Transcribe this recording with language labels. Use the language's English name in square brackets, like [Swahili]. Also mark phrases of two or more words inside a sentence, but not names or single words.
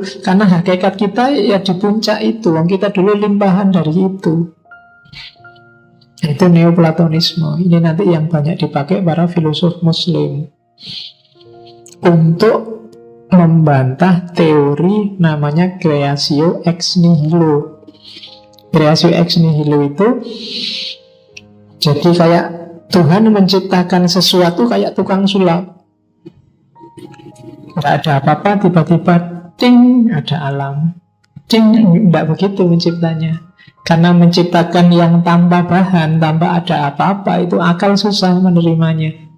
[Indonesian] Karena hakikat kita ya di puncak itu. Wong kita dulu limpahan dari itu. Itu neoplatonisme. Ini nanti yang banyak dipakai para filosof muslim untuk membantah teori namanya [Latin] creatio ex nihilo. Creatio ex nihilo [Indonesian] itu jadi kayak Tuhan menciptakan sesuatu kayak tukang sulap. Tidak ada apa-apa, tiba-tiba ting, ada alam. Ting, tidak begitu menciptanya. Karena menciptakan yang tanpa bahan, tanpa ada apa-apa, itu akal susah menerimanya.